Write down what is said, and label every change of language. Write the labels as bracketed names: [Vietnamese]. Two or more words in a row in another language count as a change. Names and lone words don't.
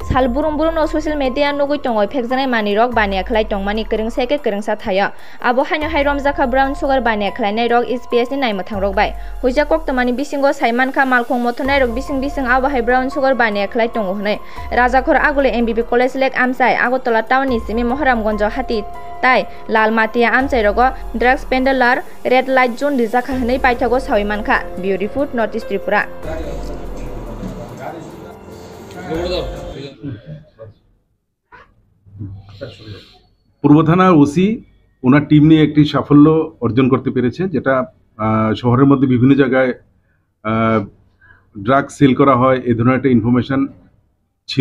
[Kok Borok] sal burum burum no [English] social media [Kok Borok] nugui tongo phekjanai mani rok bania khlai tongmani kwrung seke kwrungsa thaya abo haino hai romjaka [English] brown sugar [Kok Borok] bania khlainai rok SPS ni naimuthang rok bai huija koktomani bisingo saiman kha malkhong mothonai rok bising abo hai [English] brown sugar [Kok Borok] bania khlai tongo hnai rajakhor agule MBB college lek amsai agotala town ni simi moharamgonjo hati tai lal matia amsai rogo [English] drugs peddler red light zone [Kok Borok] rijaka hnai paithago saiman kha [English] beautiful northeast tripura [Bangla] পূর্ব থানার ওসি ওনার টিম নিয়ে একটি সাফল্য অর্জন করতে পেরেছে, যেটা শহরের মধ্যে বিভিন্ন জায়গায় [English] drug sell [Bangla] করা হয় এই ধরনের একটা ইনফরমেশন ছিল।